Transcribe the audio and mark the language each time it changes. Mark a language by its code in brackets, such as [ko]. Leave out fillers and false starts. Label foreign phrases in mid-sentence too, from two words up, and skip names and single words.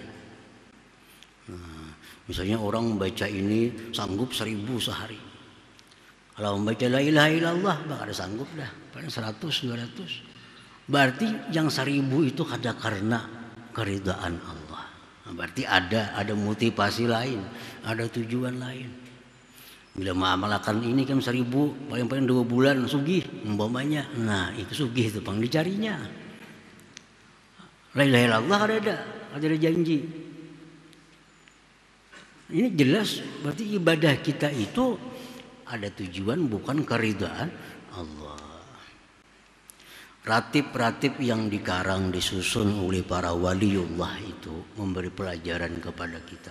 [id] Nah, misalnya orang baca ini sanggup 1000 sehari. Kalau membaca [ar] لا إله إلا الله [id] bakal sanggup dah, paling 100 200. Berarti yang 1000 itu ada karena keridhaan Allah. Nah, berarti ada motivasi lain, ada tujuan lain. Bila mengamalkan ini kan 1000 paling-paling 2 bulan sugih umpamanya. Nah, itu sugih itu pang dicarinya. [ar] لا إله إلا الله [id] ada janji. Ini jelas berarti ibadah kita itu ada tujuan bukan keridhaan Allah. Ratib-ratib yang dikarang disusun oleh para waliullah itu memberi pelajaran kepada kita.